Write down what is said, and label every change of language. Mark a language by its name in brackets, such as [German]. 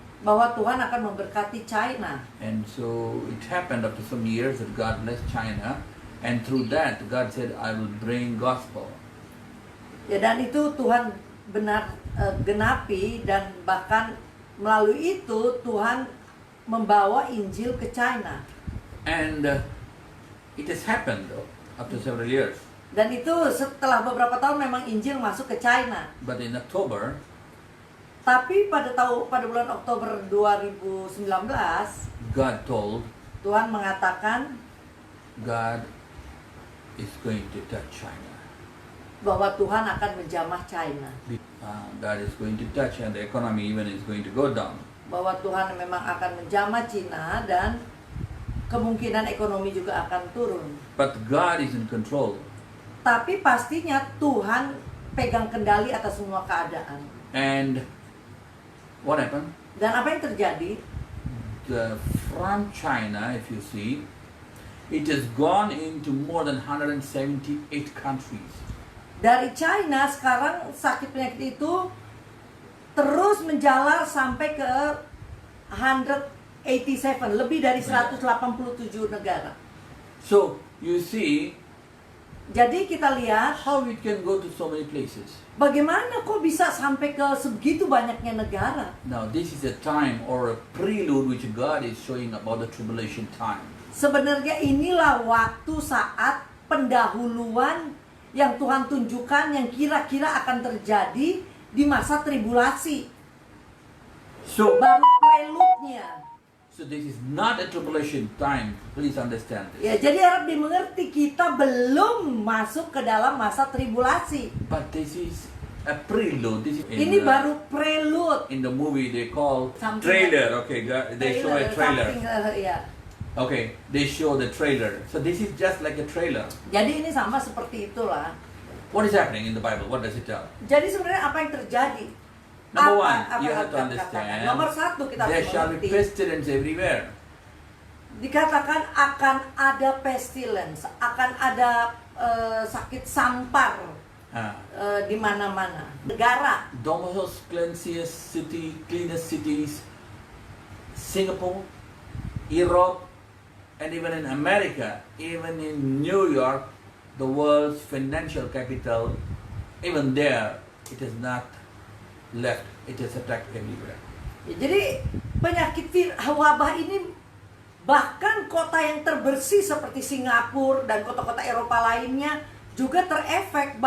[Indonesian] bahwa Tuhan akan memberkati China. [English] And so it happened after some years that God blessed China, and through that God said, I will bring gospel. [Indonesian] Ya, dan itu Tuhan benar genapi, dan bahkan melalui itu Tuhan membawa Injil ke China. [English] And it has happened though, after several years. [Indonesian] Dan itu setelah beberapa tahun memang Injil masuk ke China. [English] But in October, [Indonesian] Tapi pada bulan Oktober 2019 [English] God told [Indonesian] Tuhan mengatakan [English] God is going to touch China. [Indonesian] bahwa Tuhan akan menjamah China. [English] God is going to touch, and the economy even is going to go down. [Indonesian] Bahwa Tuhan memang akan menjamah China dan kemungkinan ekonomi juga akan turun. [English] But God is in control. [Indonesian] Tapi pastinya Tuhan pegang kendali atas semua keadaan. [English] And what happened? [Indonesian] Dan apa yang terjadi? [English] From China, if you see, it has gone into more than 178 countries. [Indonesian] Dari China sekarang sakit penyakit itu terus menjalar sampai ke 187, lebih dari 187 negara. [English] So you see [Indonesian] Jadi kita lihat [English] how it can go to so many places. [Indonesian] bagaimana kok bisa sampai ke sebegitu banyaknya negara. [English] Now this is a time or a prelude which God is showing about the tribulation time. [Indonesian] Sebenarnya inilah waktu saat pendahuluan yang Tuhan tunjukkan yang kira-kira akan terjadi di masa tribulasi. [English] So [Indonesian] Baru prelude-nya. [English] this is not a tribulation time. Please understand this. [Indonesian] Ya, jadi harap dimengerti, kita belum masuk ke dalam masa tribulasi. [English] But this is a prelude. This is [Indonesian] Ini baru prelude. [English] in the movie they call Something trailer. Okay, they show a trailer. [Indonesian] Ya. [English] Okay, they show the trailer. So this is just like a trailer. [Indonesian] Jadi ini sama seperti itulah. [English] What is happening in the Bible? What does it tell? [Indonesian] Jadi sebenarnya apa yang terjadi? [English] Number one, you [Indonesian] yang [English] have to [Indonesian] dikatakan? [English] understand. [Indonesian] Nomor satu kita [English] There [Indonesian] harus [English] shall be [Indonesian] mengerti. [English] pestilence everywhere. [Indonesian] Dikatakan akan ada pestilence, akan ada sakit sampar di mana-mana. Negara, [English] The most cleanest cities, Singapore, Europe, and even in America, even in New York, the world's financial capital, even there, it is not left. It is attacked everywhere. [Indonesian] ya, jadi penyakit wabah ini bahkan kota yang terbersih seperti Singapura dan kota-kota Eropa lainnya juga terefek.